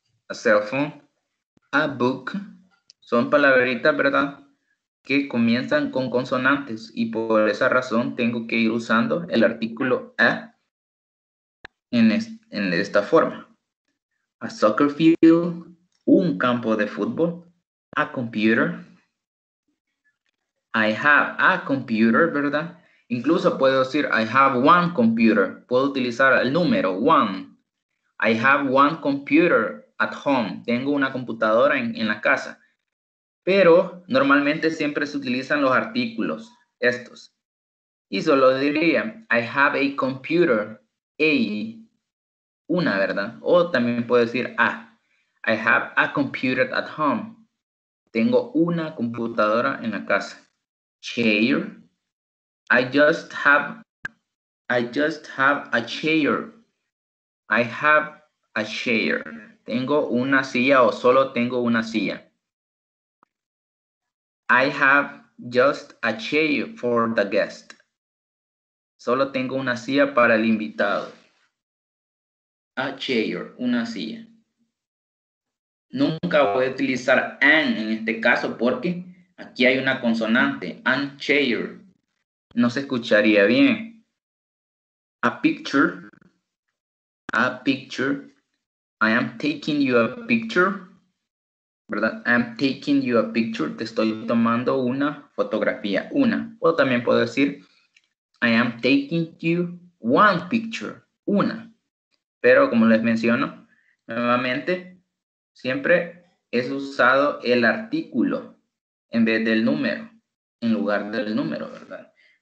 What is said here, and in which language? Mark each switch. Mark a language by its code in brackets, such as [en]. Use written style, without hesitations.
[en] A cell phone, a book, [es] son palabritas, ¿verdad?, que comienzan con consonantes, y por esa razón tengo que ir usando el artículo a en esta forma. [en] A soccer field, [es] un campo de fútbol. [en] A computer. I have a computer, [es] ¿verdad? Incluso puedo decir [en] I have one computer. [es] Puedo utilizar el número one. [en] I have one computer at home. [es] Tengo una computadora en la casa. Pero normalmente siempre se utilizan los artículos, estos. Y solo diría [en] I have a computer, [es] una, ¿verdad? O también puedo decir [en] I have a computer at home. [es] Tengo una computadora en la casa. Chair. [en] I just have a chair. I have a chair. [es] Tengo una silla o solo tengo una silla. [en] I have just a chair for the guest. [es] Solo tengo una silla para el invitado. [en] A chair, [es] una silla. Nunca voy a utilizar an en este caso porque aquí hay una consonante. [en] An chair. [es] No se escucharía bien. [en] A picture. A picture. I am taking you a picture. [es] ¿Verdad? [en] I am taking you a picture. [es] Te estoy tomando una fotografía. Una. O también puedo decir [en] I am taking you one picture. [es] Una. Pero como les menciono, nuevamente, siempre es usado el artículo en vez del número, en lugar del número, ¿verdad?